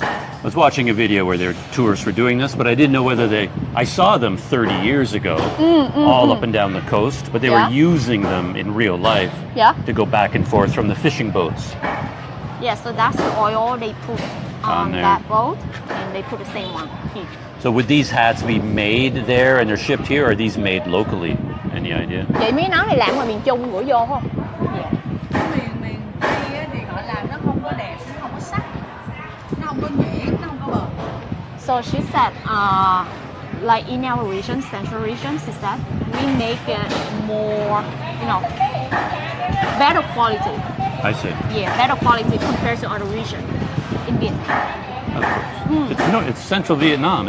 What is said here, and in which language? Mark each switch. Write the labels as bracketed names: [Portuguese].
[English] I was watching a video where there were tourists were doing this, but I didn't know whether I saw them 30 years ago, all up and down the coast, but they were using them in real life Yeah. to go back and forth from the fishing boats. Yeah, so that's the oil they put on there. that boat, and they put the same one here. So would these hats be made there and they're shipped here, or are these made locally? Any idea? [Vietnamese] Vậy mấy áo này làm ngoài miền Trung gửi vô không? [English] Yeah. [Vietnamese] Miền Tây thì họ làm nó không có đẹp, nó không có sắc, nó không có nhuyễn, nó không có bền. [English] So she said, like in our region, Central region, she said, we make it more, better quality. I see. Yeah, better quality compared to other region in Vietnam. Of course. It's Central Vietnam.